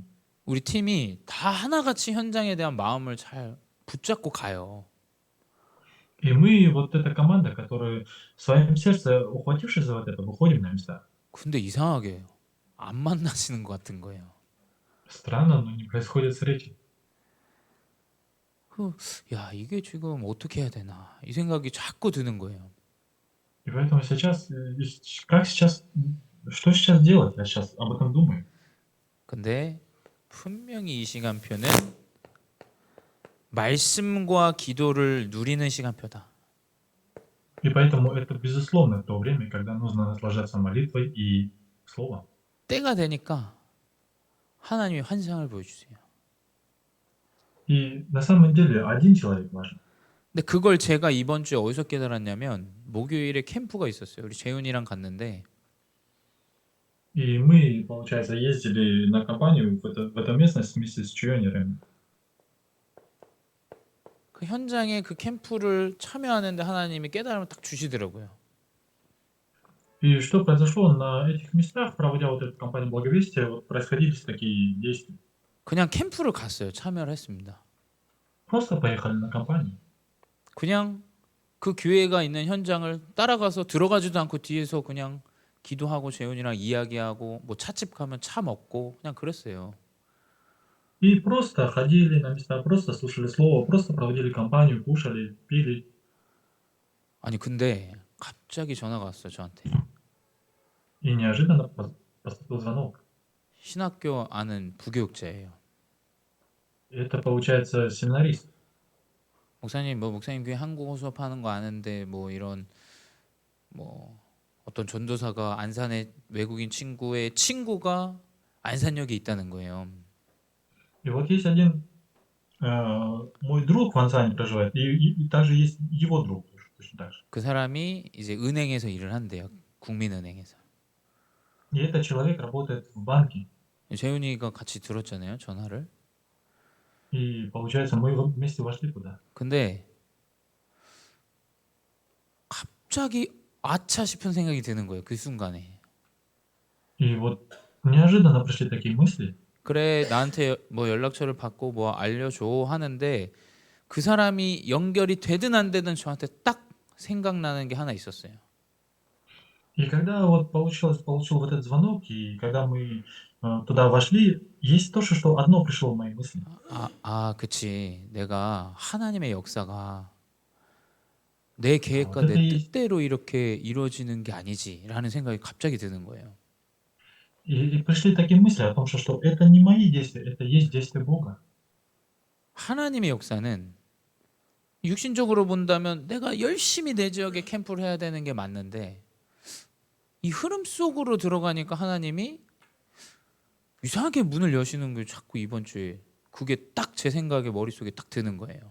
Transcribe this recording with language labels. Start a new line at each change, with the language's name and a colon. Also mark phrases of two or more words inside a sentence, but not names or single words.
Korean: 우리 팀이 다 하나같이 현장에 대한 마음을 잘 붙잡고 가요.
Russian: И мы, вот эта команда, которая в своем сердце, ухватившись за вот это, выходим на места.
Korean: 근데 이상하게 안 만나시는 것 같은 거예요.
Russian: Странно, но не происходит встречи.
Korean: 이게 지금 어떻게 해야 되나 이 생각이 자꾸 드는 거예요.
Russian: И поэтому сейчас, что сейчас делать? Я сейчас об этом думаю.
Korean: 근데 분명히 이 시간표는 말씀과 기도를 누리는 시간표다.
Russian: И поэтому это, безусловно, то время, когда нужно наслаждаться молитвой и словом.
Korean: 때가 되니까 하나님의 환상을 보여주세요.
Russian: И на самом деле один человек важен.
Korean: 근데 그걸 제가 이번 주에 어디서 깨달았냐면 목요일에 캠프가 있었어요. 우리 재훈이랑 갔는데
Russian: И мы, получается, ездили на компанию в эту местность вместе с чионерами.
Korean: 그 현장에 그 캠프를 참여하는데 하나님이 깨달음을 딱 주시더라고요.
Russian: И что произошло на этих местах, проводя вот эту кампанию благовестия, вот происходили такие действия.
Korean: 그냥 캠프를 갔어요. 참여를 했습니다.
Russian: Просто поехали на кампанию.
Korean: 그냥 그 교회가 있는 현장을 따라가서 들어가지도 않고 뒤에서 그냥 기도하고 재훈이랑 이야기하고 뭐 찻집 가면 차 먹고 그냥 그랬어요.
Russian: И просто ходили на места, просто слушали слово, просто проводили компанию, кушали, пили.
Korean: 아니 근데 갑자기 전화가 왔어요 저한테.
Russian: И неожиданно поступил звонок.
Korean: 신학교 아는 부교육자예요.
Russian: И это, получается, семинарист.
Korean: 목사님 뭐 목사님 교회 한국어 수업하는 거 아는데 뭐 이런 뭐 어떤 전도사가 안산에 외국인 친구의 친구가 안산역에 있다는 거예요.
Russian: И вот есть один мой друг в Ансане проживает, и также есть его друг тоже, точно так же.
Korean: 그 사람이 이제 은행에서 일을 한대요. 국민은행에서.
Russian: И этот человек работает в банке.
Korean: 재윤이가 같이 들었잖아요 전화를.
Russian: И получается, мы вместе вошли туда.
Korean: 근데 갑자기 아차 싶은 생각이 드는 거예요 그 순간에.
Russian: И вот неожиданно пришли такие мысли.
Korean: 그래 나한테 뭐 연락처를 받고 뭐 알려줘 하는데 그 사람이 연결이 되든 안 되든 저한테 딱 생각나는 게 하나 있었어요.
Russian: И когда вот получил вот этот звонок, и когда мы туда вошли, есть то, что одно пришло в мои мысли.
Korean: 그치. 내가 하나님의 역사가 내
Russian: Вот
Korean: 계획과
Russian: это
Korean: 내
Russian: и есть.
Korean: 뜻대로 이렇게 이루어지는 게 아니지라는 생각이 갑자기 드는 거예요.
Russian: И пришли такие мысли о том, что это не мои действия, это есть действия Бога.
Korean: 하나님의 역사는 육신적으로 본다면 내가 열심히 내 지역에 캠프를 해야 되는 게 맞는데 이 흐름 속으로 들어가니까 하나님이 이상하게 문을 여시는 게 자꾸 이번 주에 그게 딱 제 생각에 머릿속에 딱 드는 거예요.